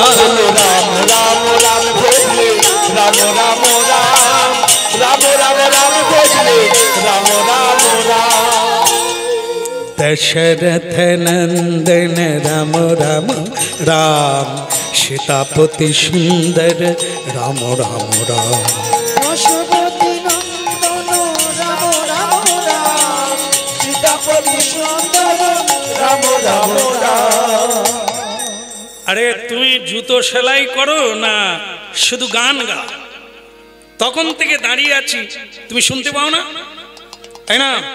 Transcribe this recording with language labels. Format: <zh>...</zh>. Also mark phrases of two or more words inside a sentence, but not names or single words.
<hi>राम राम राम भजले राम राम राम राम राम राम भजले राम राम राम दशरथ नंदन राम राम राम सीतापति सुंदर राम राम राम</hi> <bn>দশরথী নন্দন রাম রাম রাম সীতাপতি সুন্দর</bn> <hi>राम राम राम</hi> <bn>আরে তুমি জুতো সেলাই করো না শুধু গান গাও? তখন থেকে দাঁড়িয়ে আছি, তুমি শুনতে পাও না? তাই না?</bn>